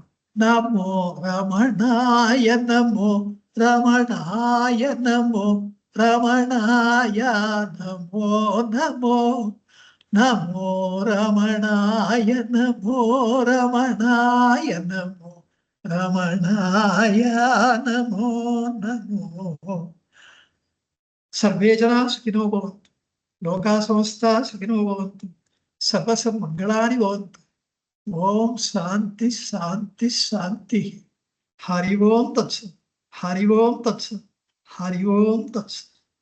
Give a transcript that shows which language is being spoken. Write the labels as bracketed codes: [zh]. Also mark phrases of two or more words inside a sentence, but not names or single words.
[sa] नमो रमणाय, नमो रमणाय, नमो रमणाय, नमो नमो नमो रमणाय, नमो रमणाय, नमो रमणाय, नमो नमो. सर्वे जनाः सुखिनो भवन्तु, लोकाः समस्ताः सुखिनो भवन्तु. सपच मङ्गलानि भवन्तु. ॐ शान्तिः शान्तिः शान्तिः. हरि ॐ तत्सत्. हरि ॐ तत्सत्. हरि ॐ तत्सत्.